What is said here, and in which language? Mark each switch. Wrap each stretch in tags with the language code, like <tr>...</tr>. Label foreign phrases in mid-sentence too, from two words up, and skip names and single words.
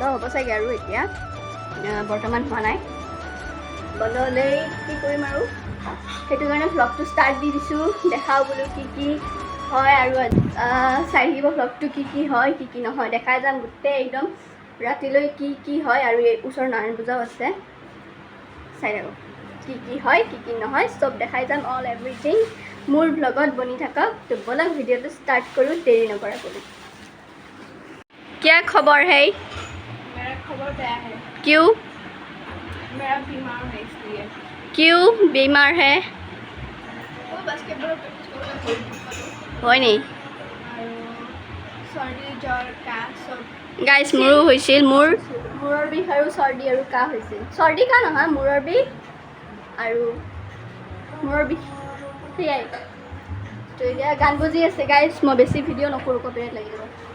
<as>হ'ব চাগে আৰু এতিয়া বৰ্তমান হোৱা নাই বন্ধ হ'লেই কি কৰিম আৰু সেইটো কাৰণে ভ্লগটো ষ্টাৰ্ট দি দিছোঁ দেখাওঁ বোলো কি কি হয় আৰু চাই থাকিব ভ্লগটো কি কি হয় কি কি নহয় দেখাই যাম গোটেই একদম ৰাতিলৈ কি কি হয় আৰু এই ওচৰৰ নাৰায়ণ পূজাও আছে চাই থাকক কি কি হয় কি কি নহয় চব দেখাই যাম</as> <en>all everything</en> <as>মোৰ ব্লগত বনি থাকক তো বলক ভিডিঅ'টো ষ্টাৰ্ট কৰোঁ দেৰি নকৰা কৰোঁ</as> <hi>क्या खबर है मेरा खबर क्या है क्यों मेरा बीमार है इसलिए क्यों बीमार है वो बास्केटबॉल प्रैक्टिस करना</hi> <as>হয় নি सर्दी জ্বৰ কাহ সব গাইস মোৰো হৈছিল মূৰৰ বিষ আৰু চৰ্দি আৰু কাহ হৈছিল চৰ্দি কাহ নহয় মূৰৰ বিষ আৰু মূৰৰ বিষ সেয়াই তো এতিয়া গান বজি আছে গাইস মই বেছি ভিডিঅ' নকৰোঁ কপিৰাইট লাগি যাব</as>